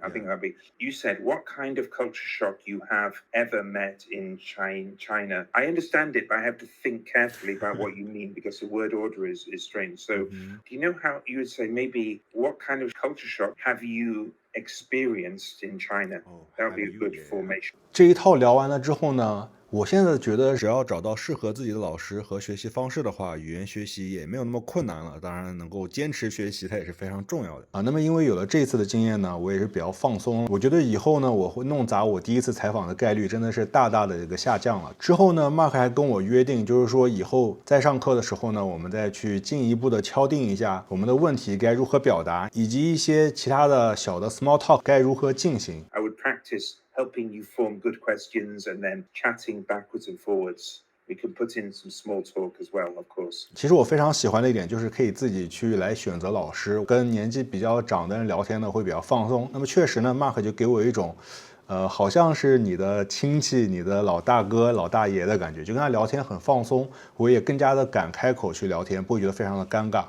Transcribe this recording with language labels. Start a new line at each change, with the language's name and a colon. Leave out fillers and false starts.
English: I think that'd be, you said, what kind of culture shock you have ever met in China? I understand it, but I have to think carefully about what you mean because the word order is strange. So do you know how you would say maybe what kind of culture shock have you experienced in China? That would be a good formation.
Chinese: 这一套聊完了之后呢，我现在觉得只要找到适合自己的老师和学习方式的话，语言学习也没有那么困难了。当然能够坚持学习它也是非常重要的啊。那么因为有了这一次的经验呢，我也是比较放松，我觉得以后呢我会弄砸我第一次采访的概率真的是大大的一个下降了。之后呢 Mark 还跟我约定，就是说以后在上课的时候呢，我们再去进一步的敲定一下我们的问题该如何表达，以及一些其他的小的 small talk 该如何进行。
English: I would practice helping you form good questions and then chatting backwards and forwards. We can put in some small talk as well, of course.
Chinese: 其实我非常喜欢的一点就是可以自己去来选择老师，跟年纪比较长的人聊天呢会比较放松。那么确实呢 Mark 就给我一种好像是你的亲戚、你的老大哥、老大爷的感觉，就跟他聊天很放松，我也更加的敢开口去聊天，不会觉得非常的尴尬。